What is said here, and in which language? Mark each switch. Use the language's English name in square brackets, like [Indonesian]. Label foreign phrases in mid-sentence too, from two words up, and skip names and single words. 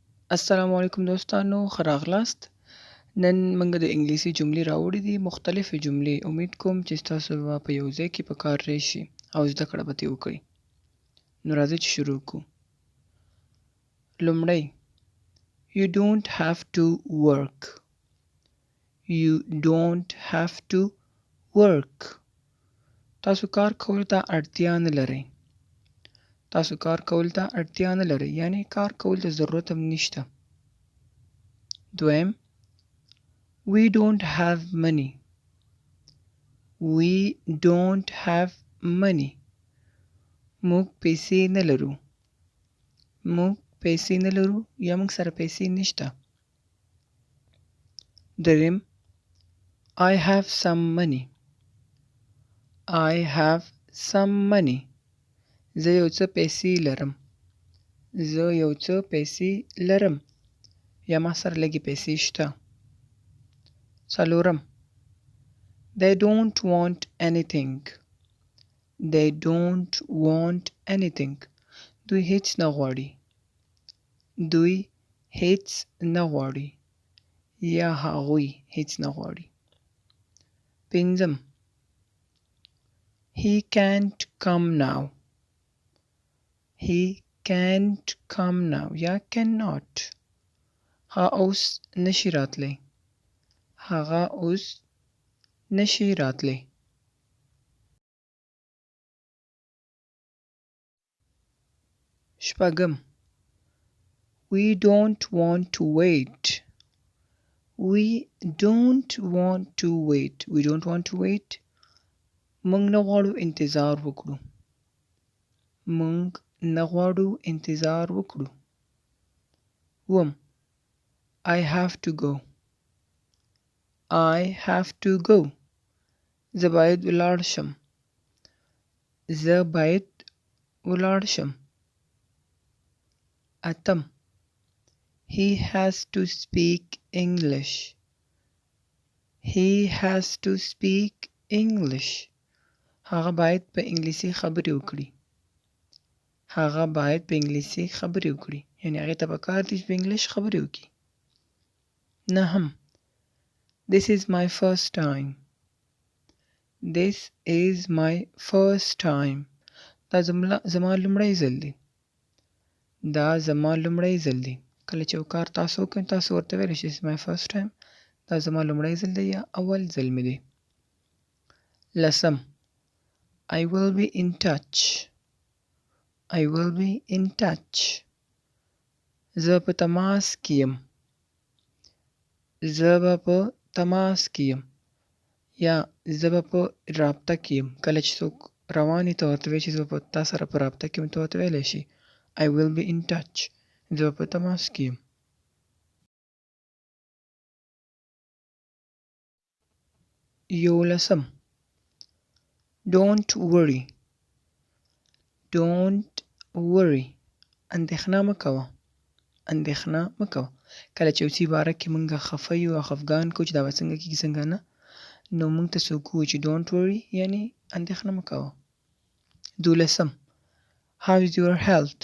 [Pashto] السلام علیکم دوستانو ښه راغلاست. نن موږ د انګلیسي جملې راوړې دي، مختلفې جملې. امید کوم چې ستاسو به په یو ځای کې په کار راشي او زده کړه به ترې وکړئ. نو راځئ چې شروع کړو. لومړی [English] You don't have to work. You don't have to work. [Pashto] تاسو کار کولو ته اړتیا نه لرئ. تاسو کار کولو ته اړتیا نه لرئ، یعنی کار کولو ته ضرورت هم نشته. [English] دویم We don't have money. We don't have money. [Pashto] موږ پیسې نه لرو. موږ پیسې نه لرو یا موږ سره پیسې نشته. [English] دریم I have some money. I have some money. [Pashto] زه یو څه پیسې لرم. زه یو څه پیسې لرم یا ما سره لږې پیسې شته. [English] څلورم They don't want anything. They don't want anything. [Pashto] دوی هیڅ نه غواړي. دوی هیڅ نه غواړي یا هغوی هیڅ نه غواړي. [English] پنځم He can't come now. He can't come now یا cannot. [Pashto] هغه اوس نشي راتلی. هغه اوس نشي راتلی. [English] شپږم We don't want to wait. We don't want to wait. We don't want to wait. [Pashto] موږ نه غواړو انتظار وکړو. موږ نه غواړو انتظار وکړو. [English] اووم I have to go. I have to go. [Pashto] زه باید ولاړ شم. زه باید ولاړ شم. [English] اتم He has to speak English. He has to speak English. [Pashto] هغه باید په انګلیسي خبرې وکړي. هغه باید په انګلیسي خبرې وکړي. یعنی هغې ته پکار دي چې په انګلیش خبرې وکړي. [English] نهم This is my first time. This is my first time. [Pashto] دا زما لومړی ځل دی. دا زما لومړی ځل دی. کله چې یو کار تاسو وکړئ تاسو ورته ویلی شئ [English] This is my first time. [Pashto] دا زما لومړی ځل دی یا اول ځل مې دی. [English] لسم I will be in touch. I will be in touch. [Pashto] زه په تماس کې یم. زه به په تماس کې یم یا زه به په رابطه کې یم. کله چې څوک روان وي ته ورته وایي چې زه به تا سره په رابطه کې یم ته ورته ویلی شي [English] I will be in touch. [Pashto] زه په تماس کې یم. یولسم [English] Don't worry. Don't worry. [Pashto] اندېښنه مه کوه. اندېښنه مه کوه. کله چې یو څه باره کې موږ خفه یو او خفګان کوو چې دا به څنګه کېږي څنګه نه نو موږ ته څوک ووایي چې [English] Don't worry [Pashto] یعنې اندېښنه مه کوه. [English] دولسم How is your health?